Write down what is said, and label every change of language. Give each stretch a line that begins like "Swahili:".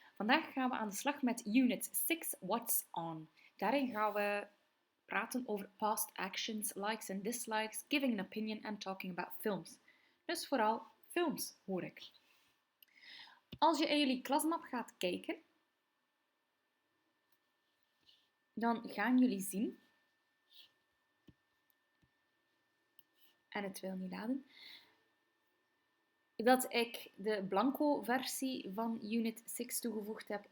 Dutch: Vandaag gaan we aan de slag met Unit 6, What's On.
English: Daarin gaan we praten over past actions, likes and dislikes, giving an opinion and talking about films.
Dutch: Dus vooral films, hoor ik. Als je in jullie klasmap gaat kijken, dan gaan jullie zien, en het wil niet laden, dat ik de blanco versie van Unit 6 toegevoegd heb.